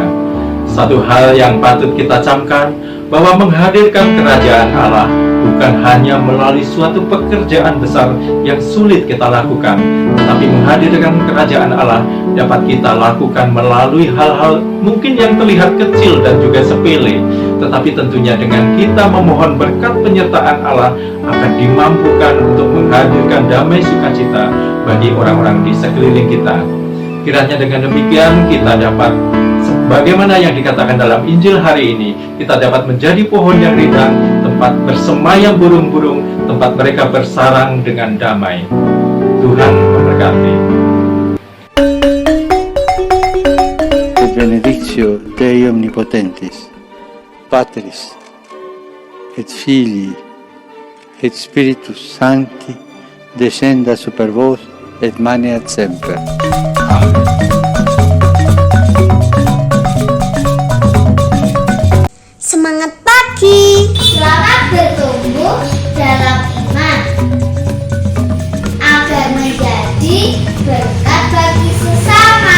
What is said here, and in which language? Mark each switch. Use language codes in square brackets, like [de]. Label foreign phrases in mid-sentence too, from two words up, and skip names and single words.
[id] Satu hal yang patut kita camkan, bahwa menghadirkan kerajaan Allah bukan hanya melalui suatu pekerjaan besar yang sulit kita lakukan, tetapi menghadirkan kerajaan Allah dapat kita lakukan melalui hal-hal mungkin yang terlihat kecil dan juga sepele, tetapi tentunya dengan kita memohon berkat penyertaan Allah akan dimampukan untuk menghadirkan damai sukacita bagi orang-orang di sekeliling kita. Kiranya dengan demikian kita dapat, bagaimana yang dikatakan dalam Injil hari ini, kita dapat menjadi pohon yang rindang, tempat bersemayam burung-burung, tempat mereka bersarang dengan damai. Tuhan memberkati. [la] Et benedictio Dei omnipotentis, Patris, et Filii, et Spiritus Sancti, descenda super vos, et maneat semper. [id] Semangat pagi. Selamat bertumbuh dalam iman agar menjadi berkat bagi sesama.